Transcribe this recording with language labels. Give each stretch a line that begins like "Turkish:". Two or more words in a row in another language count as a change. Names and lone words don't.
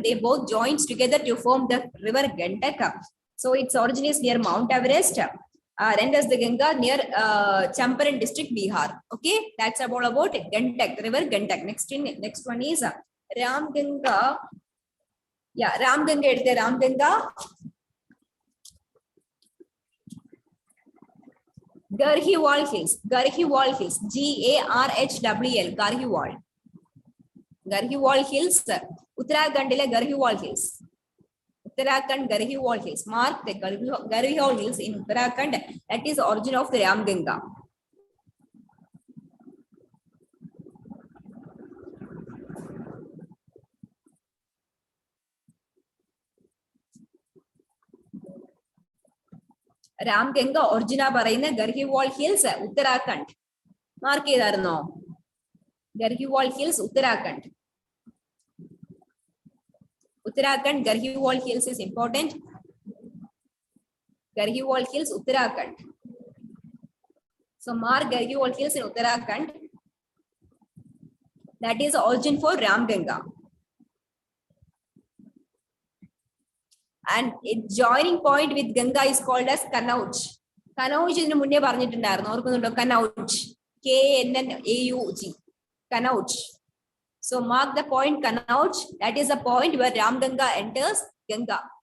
English: They both joins together to form the river Gandak. So its origin is near Mount Everest. Then there's the Ganga near Champaran district, Bihar. Okay, that's about Gandak, river Gandak. Next one is Ram Ganga. Yeah, Ram Ganga. Ram Ganga. Garhwal Hills. Garhwal Hills. Garhwl. Garhwal. Garhwal Hills. Uttarakhand Garhwal Hills. Uttarakhand Garhwal Hills. Mark the Garhwal Hills in Uttarakhand. That is the origin of the Ram Ganga. Ram Ganga origin പറയുന്ന Garhwal Hills Uttarakhand.
Malayalam: Mark ചെയ്തായിരുന്നോ?
English: Garhwal Hills Uttarakhand. Uttarakhand Garhwal Hills is important. Garhwal Hills Uttarakhand. So mark Garhwal Hills in Uttarakhand. That is origin for Ram Ganga. And its joining point with Ganga is called as Kanauj.
Malayalam: Kanauj is munne പറഞ്ഞിട്ടുണ്ടായിരുന്നു ഓർക്കുന്നുണ്ടോ?
English: Kanauj. K-N-N-A-U-G. Kanauj. So mark the point Kanauj. That is the point where Ram Ganga enters Ganga.